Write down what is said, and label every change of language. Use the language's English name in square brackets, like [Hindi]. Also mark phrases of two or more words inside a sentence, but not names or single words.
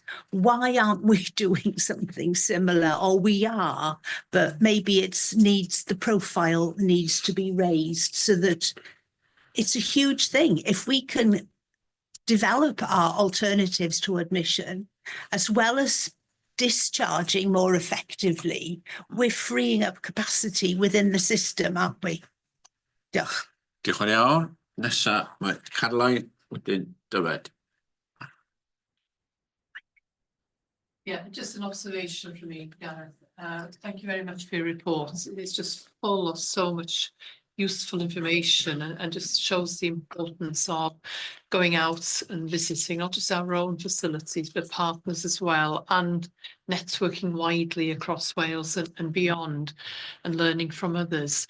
[English] Why aren't we doing something similar? Or we are, but maybe the profile needs to be raised so that it's a huge thing. If we can develop our alternatives to admission, as well as discharging more effectively, we're freeing up capacity within the system, aren't we? [Welsh] Diolch. Diolch yn iawn. Nesa, mae Caroline, wedyn Dyfed. [English] Yeah, just an observation from me, Gareth. Thank you very much for your report. It's just full of so much useful information and just shows the importance of going out and visiting not just our own facilities but partners as well, and networking widely across Wales and beyond, and learning from others.